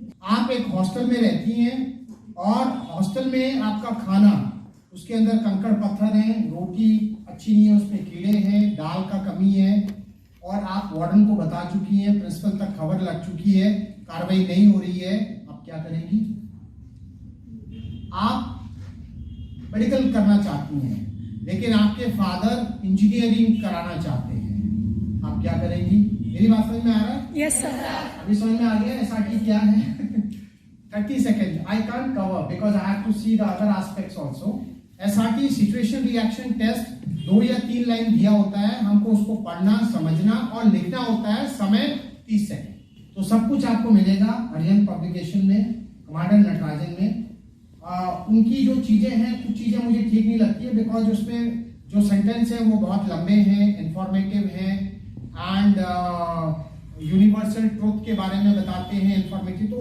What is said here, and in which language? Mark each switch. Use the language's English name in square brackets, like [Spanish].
[Hindi] आप एक हॉस्टल में रहती हैं और हॉस्टल में आपका खाना, उसके अंदर कंकड़ पत्थर हैं, रोटी अच्छी नहीं है, उसमें कीड़े हैं, दाल का कमी है और आप वार्डन को बता चुकी हैं, प्रिंसिपल तक खबर लग चुकी है, कार्रवाई नहीं हो रही है, आप क्या करेंगी? आप मेडिकल करना चाहती हैं लेकिन आपके फादर इंजीनियरिंग कराना चाहते हैं, आप क्या करेंगी? मेरी बात समझ में आ रहा है? Yes sir. अभी समझ में आ गया एसआरटी क्या है? [English] 30 seconds. I can't cover because I have to see the other aspects also. [Hindi] SRT situation reaction test 2 या 3 लाइन दिया होता है, हमको उसको पढ़ना, समझना और लिखना होता है, समय 30 सेकंड। तो सब कुछ आपको मिलेगा अरिहंत पब्लिकेशन में, कमांडर नटराजन में। उनकी जो चीजें हैं, कुछ चीजें मुझे ठीक नहीं लगती है बिकॉज उसमें जो सेंटेंस है वो बहुत लंबे हैं, इंफॉर्मेटिव हैं एंड यूनिवर्सल ट्रुथ के बारे में बताते हैं, इंफॉर्मेटिव।